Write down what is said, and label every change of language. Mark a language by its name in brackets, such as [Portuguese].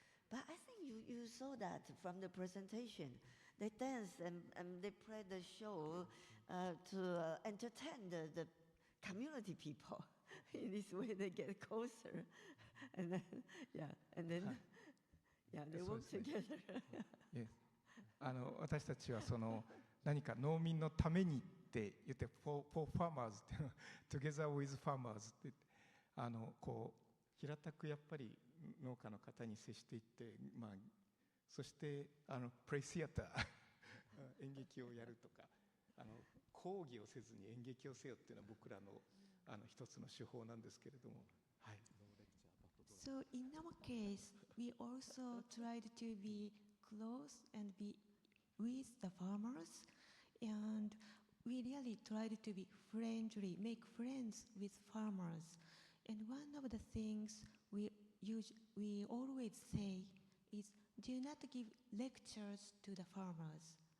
[English] But I think you saw that from the presentation. They dance and they play the show to entertain the community people. In this way, they get closer. And then, they work together. Yes. [Japanese] 私たちはその何か農民のためにって言って [English] for farmers [Japanese] っていうの [English] together with farmers [Japanese] ってこう平たくやっぱり農家の方に接していって、まあ、そしてプレイシアター演劇をやるとか講義をせずに演劇をせよっていうのは僕らの一つの手法なんですけれども、はい。 [English] So in our case, we also tried to be close and be with the farmers, and we really tried to be friendly, make friends with farmers. And one of the things we always say is, do not give lectures to the farmers.